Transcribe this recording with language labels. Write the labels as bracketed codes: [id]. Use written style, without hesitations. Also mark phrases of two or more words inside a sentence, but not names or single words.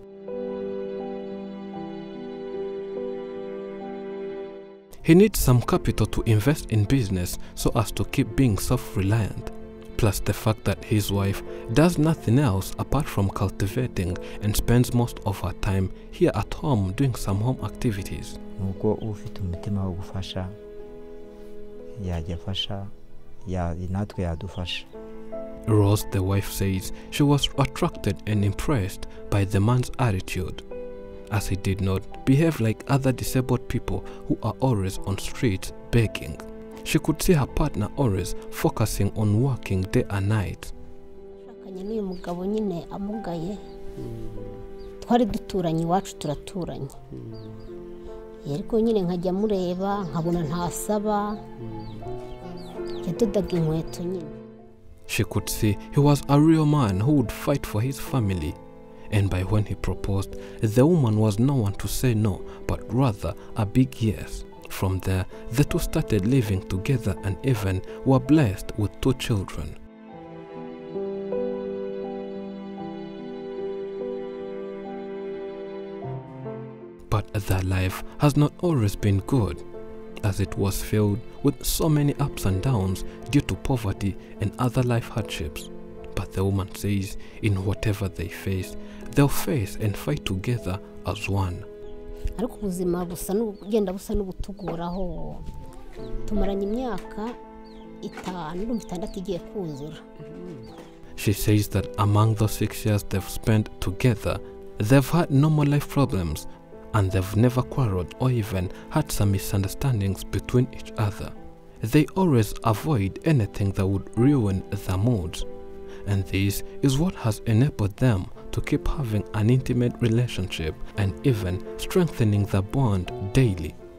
[en] He needs some capital to invest in business so as to keep being self-reliant. Plus the fact that his wife does nothing else apart from cultivating and spends most of her time here at home doing some home activities. [rw] Nuko ufite umutima wo gufasha yajya fasha natwe yadufasha. [en] Rose, the wife, says she was attracted and impressed by the man's attitude, as he did not behave like other disabled people who are always on streets begging. She could see her partner always focusing on working day and night. [rw] Twari duturanye iwacu turaturanye. Yeriko nyine nkajya mureba nkabona ntasaba. Yadodaga inkweto nyine. [en] She could see he was a real man who would fight for his family. And by when he proposed, the woman was no one to say no, but rather a big yes. From there, the two started living together and even were blessed with 2 children. But their life has not always been good, as it was filled with so many ups and downs due to poverty and other life hardships. But the woman says in whatever they face, they'll face and fight together as one. [rw] Ariko ubuzima busa n'ugenda busa n'ubutuguraho. Tumaranye imyaka 5 igiye kuzura. [en] She says that among the 6 years they've spent together, they've had normal life problems, and they've never quarreled or even had some misunderstandings between each other. They always avoid anything that would ruin their moods, and this is what has enabled them to keep having an intimate relationship and even strengthening the bond daily.